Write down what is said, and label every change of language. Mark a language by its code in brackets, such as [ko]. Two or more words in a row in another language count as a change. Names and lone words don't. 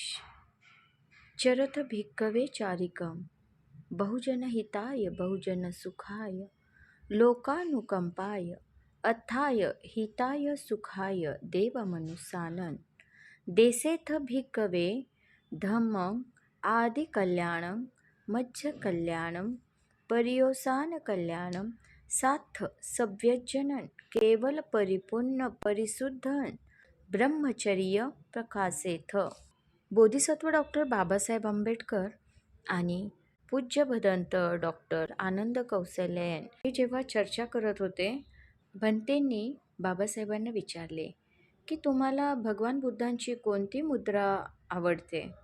[pi] चरत भिक्खवे चारिकम बहुजन हिताय बहुजन सुखाय लोकानुकंपाय अथाय हिताय सुखाय देवमनुसानन देसेथ भिक्खवे धम्मं आदि कल्याणं मज्ज कल्याणं परियोसान कल्याणं साथ सव्यजनन केवल परिपूर्ण परिशुद्धन ब्रह्मचर्य प्रकाशेथ. [mr] बोधिसत्व डॉक्टर बाबासाहेब आंबेडकर आणि पूज्य भदंत डॉक्टर आनंद कौसल्यायन हे जेव्हा चर्चा करत होते, भंतेंनी बाबासाहेबांना विचारले की तुम्हाला भगवान बुद्धांची कोणती मुद्रा आवडते.